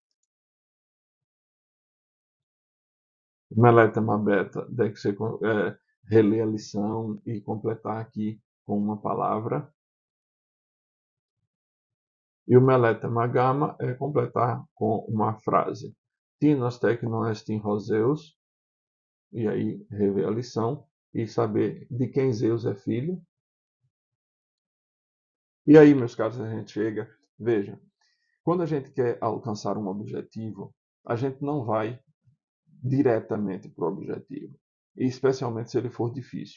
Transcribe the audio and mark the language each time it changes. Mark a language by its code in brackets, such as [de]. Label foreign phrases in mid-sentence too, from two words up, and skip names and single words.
[pt] Melétema beta, deve ser reler a lição e completar aqui com uma palavra. E o melétema gama é completar com uma frase. [el] Τίνος τέκνον ἐστὶν ὁ Ζεύς, [pt] e aí rever a lição e saber de quem Zeus é filho. E aí, meus caros, a gente chega, veja, quando a gente quer alcançar um objetivo, a gente não vai diretamente para o objetivo, e especialmente se ele for difícil.